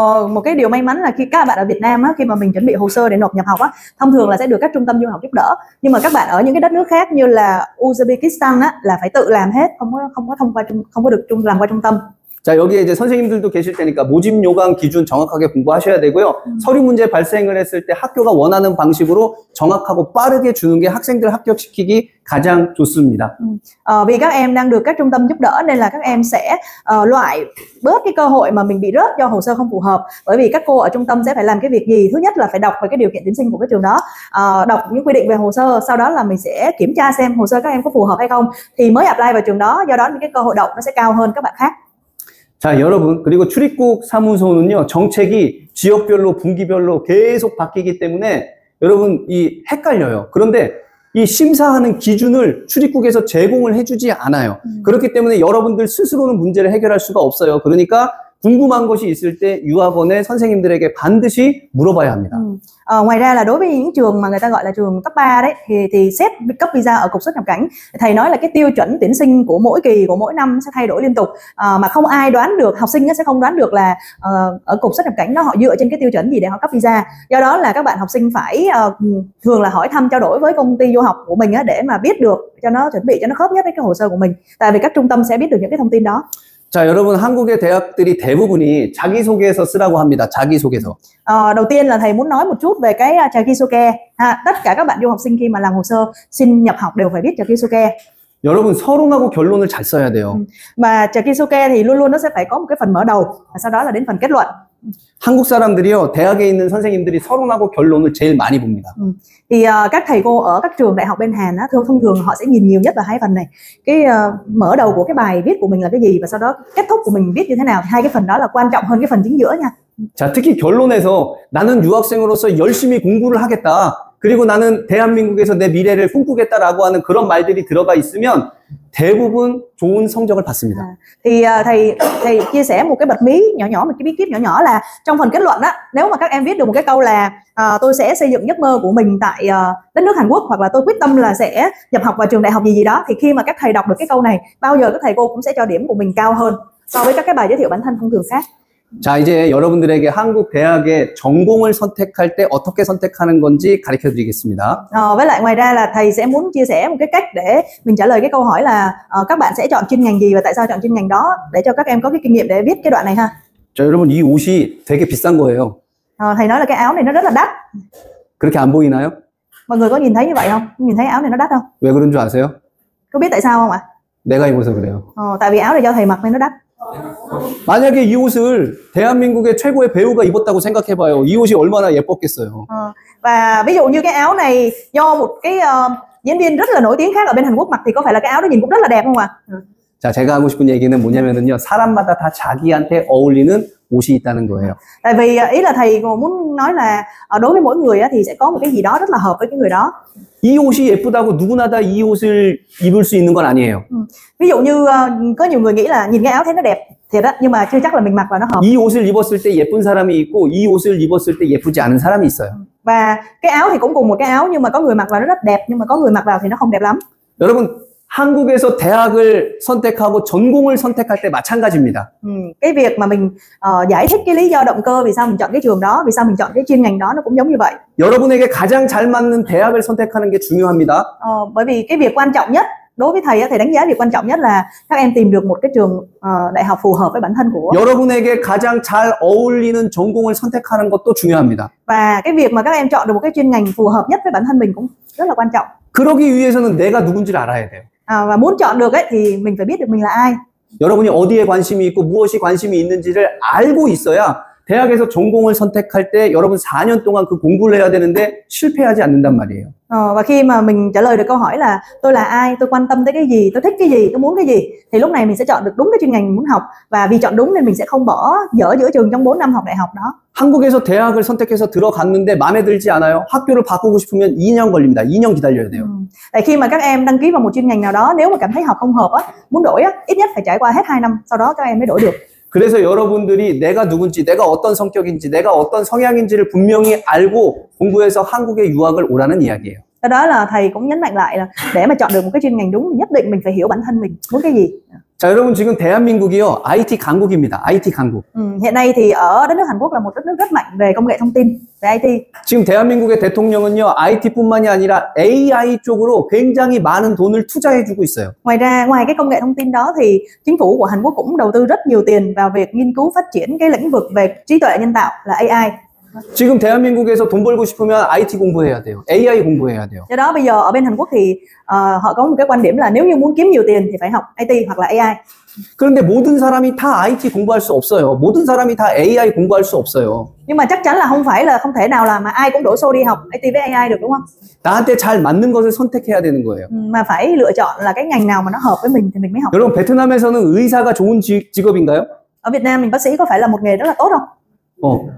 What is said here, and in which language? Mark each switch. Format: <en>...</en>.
<vi>Một cái điều may mắn là khi các bạn ở Việt Nam á, khi mà mình chuẩn bị hồ sơ để nộp nhập học á, thông thường là sẽ được các trung tâm du học giúp đỡ. Nhưng mà các bạn ở những cái đất nước khác như là Uzbekistan á, là phải tự làm hết, không có được làm qua trung tâm.</vi> <ko>자, 여기에 이제 선생님들도 계실 테니까 모집 요강 기준 정확하게 공부하셔야 되고요. 서류 문제 발생을 했을 때 학교가 원하는 방식으로 정확하고 빠르게 주는 게 학생들 합격시키기 가장 좋습니다.</ko> <vi>Vì các em đang được các trung tâm giúp đỡ nên là các em sẽ loại bớt cái cơ hội mà mình bị rớt do hồ sơ không phù hợp. Bởi vì các cô ở trung tâm sẽ phải làm cái việc gì? Thứ nhất là phải đọc về cái điều kiện tuyển sinh của cái trường đó, đọc những quy định về hồ sơ, sau đó là mình sẽ kiểm tra xem hồ sơ các em có phù hợp hay không thì mới apply vào trường đó. Do đó những cái cơ hội đậu nó sẽ cao hơn các bạn khác.</vi> <ko>자, 여러분, 그리고 출입국 사무소는요, 정책이 지역별로, 분기별로 계속 바뀌기 때문에 여러분, 이 헷갈려요. 그런데 이 심사하는 기준을 출입국에서 제공을 해주지 않아요. 그렇기 때문에 여러분들 스스로는 문제를 해결할 수가 없어요. 그러니까 궁금한 것이 있을 때 유학원의 선생님들에게 반드시 물어봐야 합니다.</ko> <vi>Ngoài ra là đối với những trường mà người ta gọi là trường cấp 3 đấy thì xét cấp visa ở cục xuất nhập cảnh, thầy nói là cái tiêu chuẩn tuyển sinh của mỗi kỳ, của mỗi năm sẽ thay đổi liên tục, mà không ai đoán được, học sinh sẽ không đoán được là ở cục xuất nhập cảnh họ dựa trên cái tiêu chuẩn gì để họ cấp visa. Do đó là các bạn học sinh phải thường là hỏi thăm, trao đổi với công ty du học của mình để mà biết được, cho nó chuẩn bị cho nó khớp nhất với cái hồ sơ của mình, tại vì các trung tâm sẽ biết được những cái thông tin đó.</vi> <ko>자, 여러분, 한국의 대학들이 대부분이 자기소개서 쓰라고 합니다. 자기소개서.</ko> <vi>Đầu tiên là thầy muốn nói một chút về cái 자기소개. Tất cả các bạn du học sinh khi mà làm hồ sơ xin nhập học đều phải biết 자기소개.</vi> <ko>여러분, 서론하고 결론을 잘 써야 돼요.</ko> <vi>Mà 자기소개 thì luôn luôn nó sẽ phải có một cái phần mở đầu và sau đó là đến phần kết luận.</vi> <ko>한국 사람들이요, 대학에 있는 선생님들이 서론하고 결론을 제일 많이 봅니다.</ko> <vi>Thì các thầy cô ở các trường đại học bên Hàn á, thông thường họ sẽ nhìn nhiều nhất vào hai phần này. Cái mở đầu của cái bài viết của mình là cái gì và sau đó kết thúc của mình viết như thế nào. Hai cái phần đó là quan trọng hơn cái phần chính giữa nha.</vi> <ko>자, 특히 결론에서 나는 유학생으로서 열심히 공부를 하겠다. 그리고 나는 대한민국에서 내 미래를 꿈꾸겠다라고 하는 그런 말들이 들어가 있으면 대부분 좋은 성적을 받습니다.</ko> <vi>Thì thầy chia sẻ một cái bật mí nhỏ, một cái bí kíp nhỏ là trong phần kết luận á, nếu mà các em viết được một cái câu là tôi sẽ xây dựng giấc mơ của mình tại đất nước Hàn Quốc, hoặc là tôi quyết tâm là sẽ nhập học vào trường đại học gì đó, thì khi mà các thầy đọc được cái câu này, bao giờ các thầy cô cũng sẽ cho điểm của mình cao hơn so với các cái bài giới thiệu bản thân thông thường khác.</vi> <ko>자, 이제 여러분들에게 한국 대학의 전공을 선택할 때 어떻게 선택하는 건지 가르쳐 드리겠습니다.</ko> <vi>Với lại ngoài ra là thầy sẽ muốn chia sẻ một cái cách để mình trả lời cái câu hỏi là các bạn sẽ chọn chuyên ngành gì và tại sao chọn chuyên ngành đó, để cho các em có cái kinh nghiệm để viết cái đoạn này ha.</vi> <ko>자, 여러분, 이 옷이 되게 비싼 거예요.</ko> <vi>Thầy nói là cái áo này nó rất là đắt.</vi> <ko>그렇게 안 보이나요?</ko> <vi>Mọi người có nhìn thấy như vậy không? Nhìn thấy áo này nó đắt không?</vi> <ko>왜 그런 줄 아세요?</ko> <vi>Có biết tại sao không ạ?</vi> <ko>내가 입어서 그래요.</ko> <vi>Tại vì áo này do thầy mặc nên nó đắt.</vi> <ko>만약에 이 옷을 대한민국의 최고의 배우가 입었다고 생각해봐요. 이 옷이 얼마나 예뻤겠어요.</ko> <vi>Và ví dụ như cái áo này do một cái diễn viên rất là nổi tiếng khác ở bên Hàn Quốc mặc thì có phải là cái áo đó nhìn cũng rất là đẹp không ạ?</vi> <ko>자, 제가 하고 싶은 얘기는 뭐냐면은요, 사람마다 다 자기한테 어울리는 옷이 있다는 거예요.</ko> <vi>Tại vì ý là thầy muốn nói là đối với mỗi người thì sẽ có một cái gì đó rất là hợp với cái người đó.</vi> <ko>이 옷이 예쁘다고 누구나 다 이 옷을 입을 수 있는 건 아니에요.</ko> <vi>Ví dụ như có nhiều người nghĩ là nhìn cái áo thấy nó đẹp thiệt á, nhưng mà chưa chắc là mình mặc vào nó hợp.</vi> <ko>이 옷을 입었을 때 예쁜 사람이 있고 이 옷을 입었을 때 예쁘지 않은 사람이 있어요.</ko> <vi>Và cái áo thì cũng cùng một cái áo nhưng mà có người mặc vào nó rất đẹp, nhưng mà có người mặc vào thì nó không đẹp lắm.</vi> <ko>여러분, 한국에서 대학을 선택하고 전공을 선택할 때 마찬가지입니다.</ko> <vi>Cái việc mà mình giải thích cái lý do động cơ vì sao mình chọn cái trường đó, vì sao mình chọn cái chuyên ngành đó nó cũng giống như vậy.</vi> <ko>여러분에게 가장 잘 맞는 대학을 선택하는 게 중요합니다.</ko> <vi>Bởi vì cái việc quan trọng nhất đối với thầy, thầy đánh giá việc quan trọng nhất là các em tìm được một cái trường đại học phù hợp với bản thân của.</vi> <ko>여러분에게 가장 잘 어울리는 전공을 선택하는 것도 중요합니다.</ko> <vi>Và cái việc mà các em chọn được một cái chuyên ngành phù hợp nhất với bản thân mình cũng rất là quan trọng.</vi> <ko>그러기 위해서는 내가 누군지를 알아야 돼요.</ko> <vi>Và muốn chọn được thì mình phải biết được mình là ai.</vi> <ko>여러분이 어디에 관심이 있고 무엇이 관심이 있는지를 알고 있어야 대학에서 전공을 선택할 때 여러분 4년 동안 그 공부를 해야 되는데 실패하지 않는단 말이에요.</ko> <vi>Và khi mà mình trả lời được câu hỏi là tôi là ai, tôi quan tâm tới cái gì, tôi thích cái gì, tôi muốn cái gì, thì lúc này mình sẽ chọn được đúng cái chuyên ngành mình muốn học, và vì chọn đúng nên mình sẽ không bỏ dở giữa chừng trong 4 năm học đại học đó.</vi> <ko>한국에서 대학을 선택해서 들어갔는데 마음에 들지 않아요? 학교를 바꾸고 싶으면 2년 걸립니다. 2년 기다려야 돼요.</ko> <vi>Tại khi mà các em đăng ký vào một chuyên ngành nào đó, nếu mà cảm thấy học không hợp á, muốn đổi á, ít nhất phải trải qua hết 2 năm, sau đó các em mới đổi được.</vi> <ko>그래서 여러분들이 내가 누군지, 내가 어떤 성격인지, 내가 어떤 성향인지를 분명히 알고 공부해서 한국에 유학을 오라는 이야기예요.</ko> <vi>Cái đó là thầy cũng nhấn mạnh lại là để mà chọn được một cái chuyên ngành đúng, nhất định mình phải hiểu bản thân mình muốn cái gì.</vi> <ko>자, 여러분 지금 대한민국이요 IT 강국입니다. IT 강국.</ko> <vi>Hiện nay thì ở đất nước Hàn Quốc là một đất nước rất mạnh về công nghệ thông tin, về IT.</vi> <ko>지금 대한민국의 대통령은요 IT뿐만이 아니라 AI 쪽으로 굉장히 많은 돈을 투자해주고 있어요.</ko> <vi>Ngoài ra, ngoài cái công nghệ thông tin đó thì chính phủ của Hàn Quốc cũng đầu tư rất nhiều tiền vào việc nghiên cứu phát triển cái lĩnh vực về trí tuệ nhân tạo là AI.</vi> <ko>지금 대한민국에서 돈 벌고 싶으면 IT 공부해야 돼요. AI 공부해야 돼요.</ko> <vi>Do đó bây giờ ở bên Hàn Quốc thì họ có một cái quan điểm là nếu như muốn kiếm nhiều tiền thì phải học IT hoặc là AI.</vi> <ko>그런데 모든 사람이 다 IT 공부할 수 없어요. 모든 사람이 다 AI 공부할 수 없어요.</ko> <vi>Nhưng mà chắc chắn là không thể nào là mà ai cũng đổ xô đi học IT với AI được, đúng không?</vi> <ko>나한테 잘 맞는 것을 선택해야 되는 거예요.</ko> <vi>Mà phải lựa chọn là cái ngành nào mà nó hợp với mình thì mình mới học.</vi> <ko>여러분 베트남에서는 의사가 좋은 직업인가요?</ko> <vi>Ở Việt Nam mình bác sĩ có phải là một nghề rất là tốt không?</vi>